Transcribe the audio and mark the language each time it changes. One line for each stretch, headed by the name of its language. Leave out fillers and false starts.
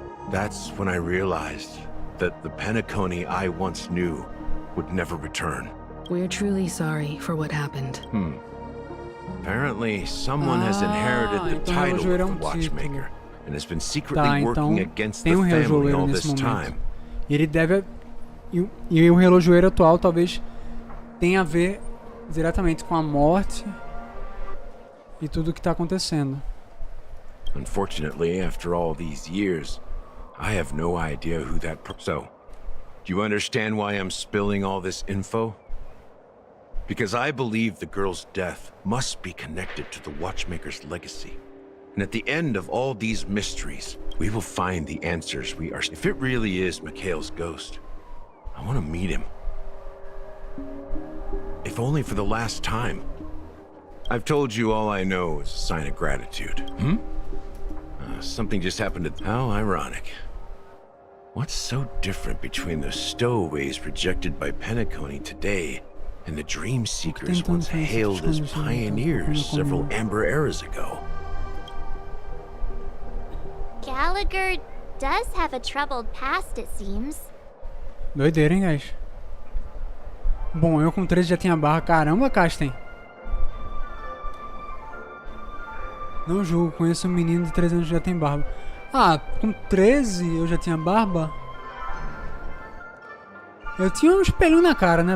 English: That's when I realized that the Penacony I once knew would never return. We're truly sorry for what happened. Apparently, someone has inherited the title of the Watchmaker and has been secretly working against the family all this time.
Portuguese: Ele deve... E o relojoeiro atual talvez tenha a ver diretamente com a morte e tudo que está acontecendo.
English: Unfortunately, after all these years, I have no idea who that So, do you understand why I'm spilling all this info? Because I believe the girl's death must be connected to the Watchmaker's legacy. And at the end of all these mysteries, we will find the answers we are... If it really is Mikhail's ghost, I want to meet him. If only for the last time. I've told you all I know is a sign of gratitude. Something just happened to... How ironic. What's so different between the stowaways rejected by Penacony today and the dream seekers once hailed as pioneers several amber eras ago? Gallagher does have a troubled past, it seems.
Portuguese: Doideira, hein, guys? Bom, eu com 13 já tinha barra. Caramba, Casten. Não julgo, conheço um menino de 13 anos que já tem barba. Ah, com 13 eu já tinha barba? Eu tinha um espelho na cara, né?